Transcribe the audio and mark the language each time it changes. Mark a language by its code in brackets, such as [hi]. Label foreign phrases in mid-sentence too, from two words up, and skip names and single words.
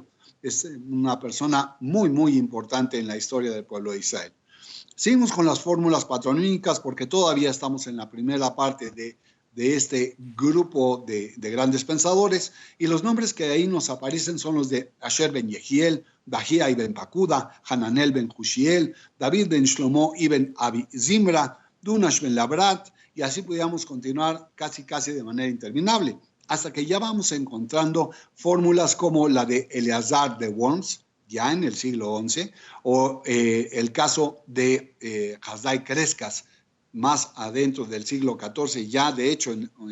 [es] Es una persona muy, muy importante en la historia del pueblo de Israel. Seguimos con las fórmulas patronímicas porque todavía estamos en la primera parte de este grupo de grandes pensadores, y los nombres que ahí nos aparecen son los de Asher ben Yehiel, Bahía ibn Pakuda, Hananel ben Hushiel, David ben Shlomo ibn Abi Zimra, Dunash ben Labrat, y así podíamos continuar casi de manera interminable, hasta que ya vamos encontrando fórmulas como la de Eleazar de Worms, ya en el siglo XI, o el caso de Hasdai Crescas, más adentro del siglo XIV, ya de hecho en